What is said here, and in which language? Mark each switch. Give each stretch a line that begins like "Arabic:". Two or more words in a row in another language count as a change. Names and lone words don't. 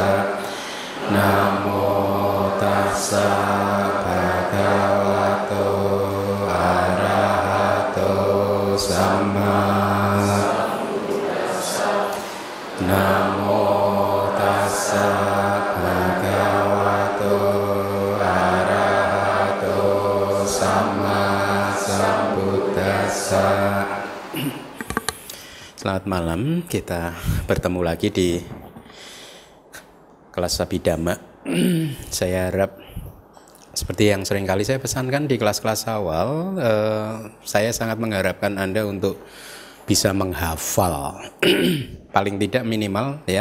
Pali: Namo tassa bhagavato arahato sama sambuddhassa. Namo tassa bhagavato arahato sama sambuddhassa.
Indonesian: Selamat malam, kita bertemu lagi di kelas Abhidhamma. Saya harap seperti yang sering kali saya pesankan di kelas-kelas awal, saya sangat mengharapkan Anda untuk bisa menghafal paling tidak minimal ya.